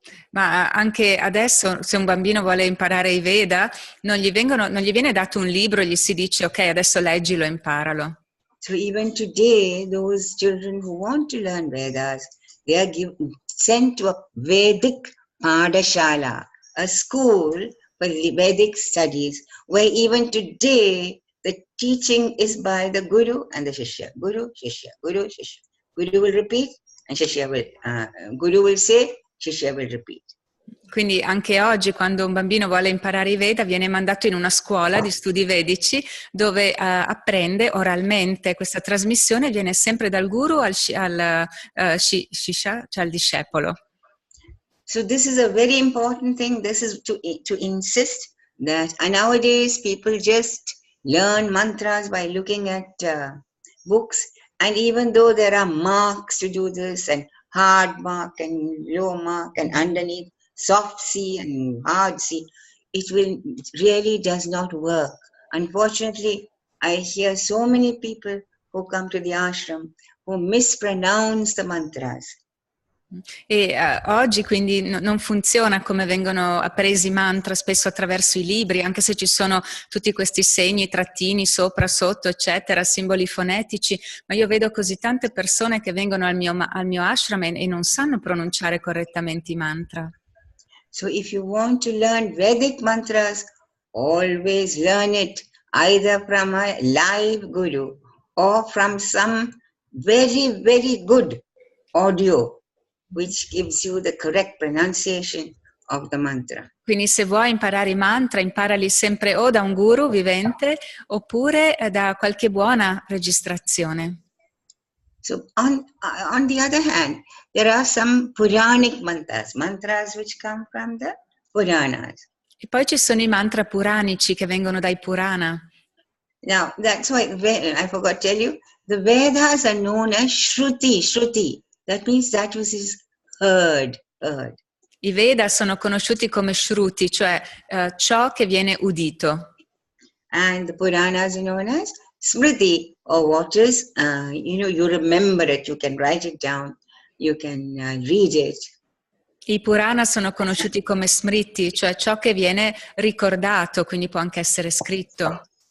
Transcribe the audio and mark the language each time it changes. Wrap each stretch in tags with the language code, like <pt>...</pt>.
<it>Ma anche adesso, se un bambino vuole imparare i Veda, non gli viene dato un libro e gli si dice, ok, adesso leggilo e imparalo.</it> <en>So even today, those children who want to learn Vedas, they are sent to a Vedic Padashala, a school for Vedic studies, where even today the teaching is by the Guru and the Shishya. Guru, Shishya, Guru, Shishya. Guru will repeat and Shishya will, Guru will say, Shishya will repeat.</en> <it>Quindi anche oggi quando un bambino vuole imparare i Veda viene mandato in una scuola di studi vedici dove apprende oralmente. Questa trasmissione viene sempre dal guru al shishya, cioè al discepolo.</it> <en>So this is a very important thing. This is to insist that nowadays people just learn mantras by looking at books, and even though there are marks to do this and hard mark and low mark and underneath soft C and hard C, it really does not work. Unfortunately, I hear so many people who come to the ashram who mispronounce the mantras.</en> <it>E oggi quindi non funziona come vengono appresi i mantra spesso attraverso i libri, anche se ci sono tutti questi segni, trattini sopra, sotto, eccetera, simboli fonetici, ma io vedo così tante persone che vengono al mio ashram e non sanno pronunciare correttamente i mantra.</it> <en>So if you want to learn Vedic mantras, always learn it either from a live guru or from some very, very good audio which gives you the correct pronunciation of the mantra.</en> <it>Quindi se vuoi imparare i mantra, imparali sempre o da un guru vivente oppure da qualche buona registrazione.</it> <en>So on the other hand, there are some Puranic mantras which come from the Puranas.</en> <it>E poi ci sono i mantra puranici che vengono dai Purana.</it> <en>Now, that's why I forgot to tell you, the Vedas are known as Shruti. That means that which is heard.</en> <it>I Veda sono conosciuti come Shruti, cioè ciò che viene udito.</it> <en>And the Puranas are known as Smriti, or what is, you remember it, you can write it down, you can read it.</en> <it>I Purana sono conosciuti come Smriti, cioè ciò che viene ricordato, quindi può anche essere scritto.</it>